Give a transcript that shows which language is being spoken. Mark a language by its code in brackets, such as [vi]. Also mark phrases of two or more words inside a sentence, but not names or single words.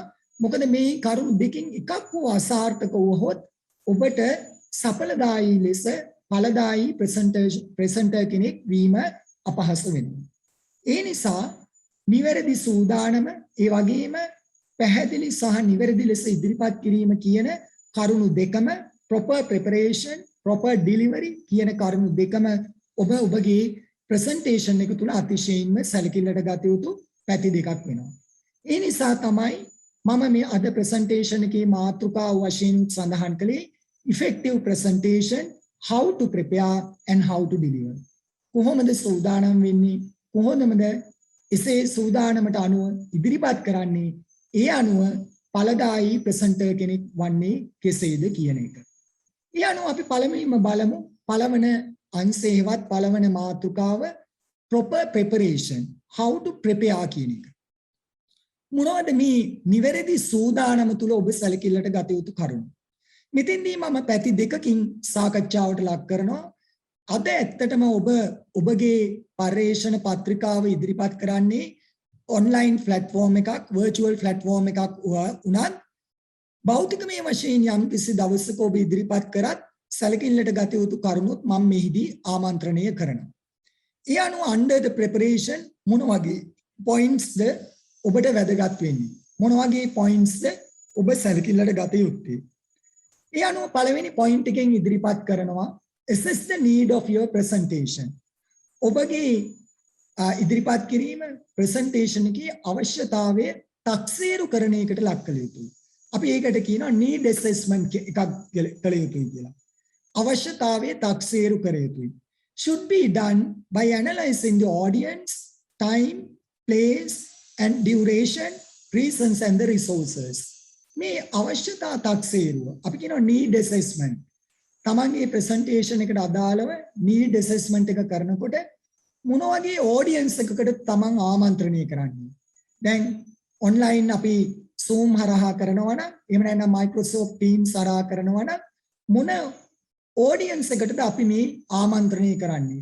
[si] මොකද මේ කරුණු දෙකින් එකක් හෝ අසාර්ථක වුවහොත් ඔබට සඵලදායී ලෙස ඵලදායී ප්‍රසන්ටර් කෙනෙක් වීම අපහසු වෙනවා. ඒ නිසා නිවැරදි සූදානම ඒ වගේම පැහැදිලි සහ නිවැරදි ලෙස ඉදිරිපත් කිරීම කියන කරුණු දෙකම [en] proper preparation, proper delivery [si] කියන කරුණු දෙකම ඔබගේ ප්‍රසන්ටේෂන් එක තුළ අතිශයින්ම සැලකිල්ලට ගත යුතු පැති දෙකක් වෙනවා. ඒ නිසා තමයි මම මේ අද ප්‍රසන්ටේෂන් එකේ මාතෘකාව වශයෙන් සඳහන් කළේ [en] effective presentation, how to prepare and how to deliver. [si] කොහොමද සූදානම් වෙන්නේ? කොහොමද එසේ සූදානමට අනුව ඉදිරිපත් කරන්නේ? ඒ අනුව ඵලදායී ප්‍රසන්ටර් කෙනෙක් වන්නේ කෙසේද කියන එක. ඒ අනුව අපි පළමුවෙන්ම බලමු පළවන අංශයේවත් පළවන මාතෘකාව [en] proper preparation, how to prepare [si] කියන එක. මොනවද මේ නිවැරදි සූදානම තුල ඔබ සැලකිල්ලට ගත යුතු කරුණු? මෙතෙන්දී මම පැති දෙකකින් සාකච්ඡාවට ලක් කරනවා. අද ඇත්තටම ඔබගේ පර්යේෂණ පත්‍රිකාව ඉදිරිපත් කරන්නේ [en] online platform [si] එකක්, [en] virtual platform [si] එකක් උනත් භෞතිකමය වශයෙන් යම් කිසි දවසක ඔබ ඉදිරිපත් කරත් සැලකිල්ලට ගත යුතු කරුණුත් මම මෙහිදී ආමන්ත්‍රණය කරනවා. ඒ අනුව [en] under the preparation [si] මොන වගේ pointsද ඔබට වැදගත් වෙන්නේ? මොන වගේ pointsද ඔබ සැලකිල්ලට ගත යුත්තේ? ඒ අනුව පළවෙනි point එකෙන් ඉදිරිපත් කරනවා assess the need of your presentation. ඔබගේ ඉදිරිපත් කිරීම ප්‍රසන්ටේෂන් එකේ අවශ්‍යතාවය තක්සේරු කරන එකට ලක් කළ යුතුයි. අපි ඒකට කියනවා [en] need assessment [si] එකක් කළ යුතුයි කියලා. අවශ්‍යතාවයේ තක්සේරු කර යුතුයි. [en] Should be done by analyzing the audience, time, place and duration, reasons and the resources. [si] මේ අවශ්‍යතා තක්සේරුව අපි කියනවා [en] need assessment. [si] තමන්ගේ presentation එකට අදාළව [en] need assessment [si] එක කරනකොට මොන වගේ audience එකකට තමන් ආමන්ත්‍රණය කරන්නේ. දැන් online අපි Zoom හරහා කරනවා නම් එහෙම නැත්නම් Microsoft Teams හරහා කරනවා නම් මොන audience එකටද අපි මේ ආමන්ත්‍රණය කරන්නේ?